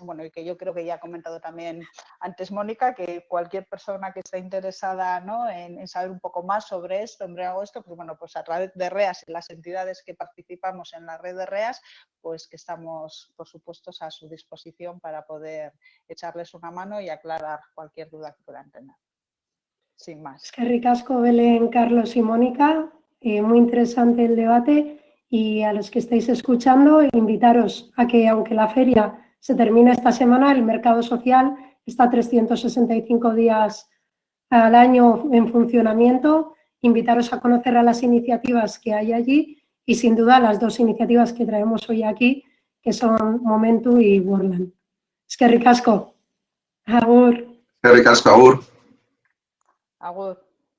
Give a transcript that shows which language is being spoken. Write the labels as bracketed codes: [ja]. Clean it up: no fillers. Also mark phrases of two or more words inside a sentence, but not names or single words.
[es] Bueno, y que yo creo que ya ha comentado también antes Mónica, que cualquier persona que esté interesada, ¿no?, en saber un poco más sobre esto, pues bueno, pues a través de REAS y las entidades que participamos en la red de REAS, pues que estamos, por supuesto, a su disposición para poder echarles una mano y aclarar cualquier duda que puedan tener. Sin más. [eu] Eskerrik asko, [es] Belén, Carlos y Mónica. Muy interesante el debate, y a los que estáis escuchando, invitaros a que, aunque la feria se termina esta semana, el mercado social está 365 días al año en funcionamiento. Invitaros a conocer a las iniciativas que hay allí y, sin duda, las dos iniciativas que traemos hoy aquí, que son Momentu y Worldland. [eu] Eskerrik asko. Agur. Eskerrik asko, agur. Agur.